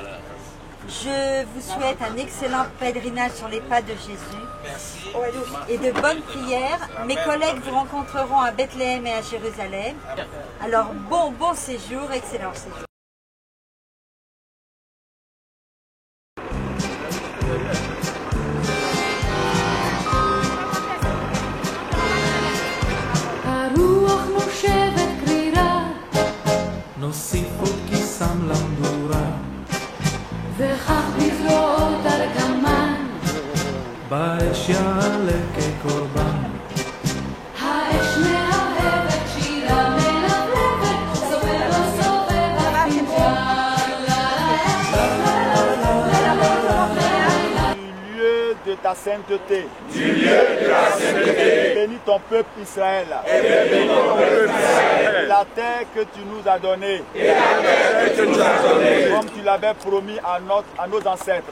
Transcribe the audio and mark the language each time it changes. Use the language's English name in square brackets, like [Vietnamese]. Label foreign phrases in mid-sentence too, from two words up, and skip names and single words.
[French] Je vous souhaite un excellent pèlerinage sur les pas de Jésus et de bonnes prières. Mes collègues vous rencontreront à Bethléem et à Jérusalem. Alors bon séjour, excellent séjour. [Hebrew] נוסיף עוד כיסם למדורה וכך בזרועות ארגמן באש יעלה כקורבן האש מהבהבת שירה מלבלבת סובב לא סובב הפנג'ן [French] lieu de ta sainteté. Du lieu de la sainteté. Bénis ton peuple Israël. Et bénis ton peuple Israël. Et la terre que tu nous as donnée. Et la terre que tu nous as donnée. Comme tu l'avais promis à nos ancêtres.